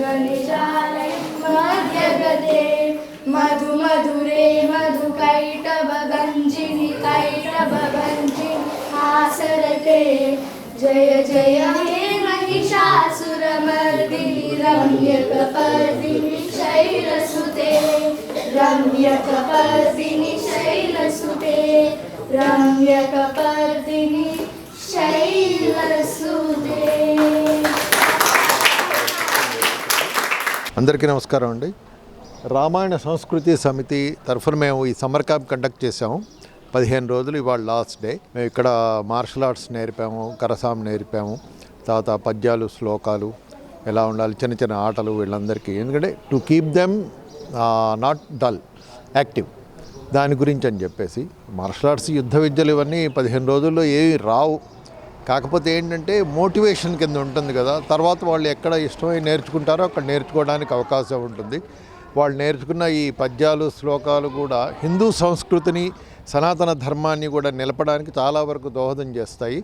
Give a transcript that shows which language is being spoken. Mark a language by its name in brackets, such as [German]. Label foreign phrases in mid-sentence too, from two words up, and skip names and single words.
[Sanskrit] निजालय मध्यगते मधु मधुरे मधुकैटभ गञ्जिनि कैटभ गञ्जिनि हासरते जय जय हे महिषासुरमर्दिनि रम्यकपर्दिनि शैलसुते रम्यकपर्दिनि शैलसुते रम्यकपर्दिनि शैलसुते। [Telugu] అందరికీ నమస్కారం అండి. రామాయణ సంస్కృతి సమితి తరఫున మేము ఈ [English] summer camp conduct [Telugu] చేసాము. 15 రోజులు, ఇవాళ [English] last day. [Telugu] మేము ఇక్కడ [English] martial arts [Telugu] నేర్పాము, కరసాం నేర్పాము, తర్వాత పద్యాలు, శ్లోకాలు ఎలా ఉండాలి, చిన్న చిన్న ఆటలు వీళ్ళందరికీ. ఎందుకంటే [English] to keep them not dull, active, [Telugu] దాని గురించి అని చెప్పేసి. [English] martial arts, [Telugu] యుద్ధ విద్యలు ఇవన్నీ 15 రోజుల్లో ఏవి రావు. కాకపోతే ఏంటంటే మోటివేషన్ కింద ఉంటుంది కదా, తర్వాత వాళ్ళు ఎక్కడ ఇష్టమై నేర్చుకుంటారో అక్కడ నేర్చుకోవడానికి అవకాశం ఉంటుంది. వాళ్ళు నేర్చుకున్న ఈ పద్యాలు, శ్లోకాలు కూడా హిందూ సంస్కృతిని, సనాతన ధర్మాన్ని కూడా నిలపడానికి చాలా వరకు దోహదం చేస్తాయి.